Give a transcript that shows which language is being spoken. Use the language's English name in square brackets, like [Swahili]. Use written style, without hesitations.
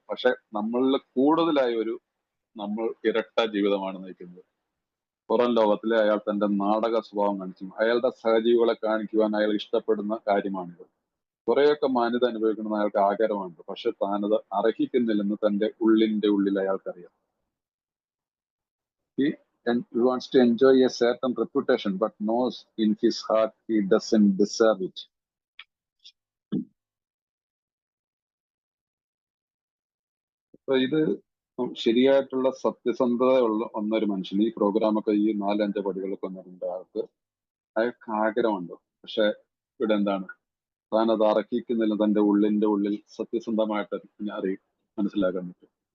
[Malayalam] പക്ഷെ നമ്മളിൽ കൂടുതലായി നമ്മൾ ഇരട്ട ജീവിതമാണ് നയിക്കുന്നത്. പുറം ലോകത്തിലെ അയാൾ തന്റെ നാടക സ്വഭാവം കാണിച്ചു. അയാളുടെ സഹജീവികളെ കാണിക്കുവാൻ അയാൾ ഇഷ്ടപ്പെടുന്ന കാര്യമാണിത്. കുറെയൊക്കെ മാന്യത അനുഭവിക്കുന്ന അയാൾക്ക് ആഗ്രഹമുണ്ട്. പക്ഷെ താനത് അർഹിക്കുന്നില്ലെന്ന് തന്റെ ഉള്ളിൽ അയാൾക്കറിയാം. [English] He wants to enjoy a certain reputation, but knows in his heart he doesn't deserve it. [Malayalam] അപ്പൊ ഇത് ശരിയായിട്ടുള്ള സത്യസന്ധത ഒന്നൊരു മനുഷ്യൻ ഈ പ്രോഗ്രാമൊക്കെ ഈ 4-5 പടികളൊക്കെ വന്നിട്ടുണ്ട്. അയാൾക്ക് ആഗ്രഹമുണ്ട്. പക്ഷെ ഇവിടെ എന്താണ്, താൻ അത് അർഹിക്കുന്നില്ല. തന്റെ ഉള്ളിൽ സത്യസന്ധമായിട്ട് മനസ്സിലാക്കാൻ പറ്റും.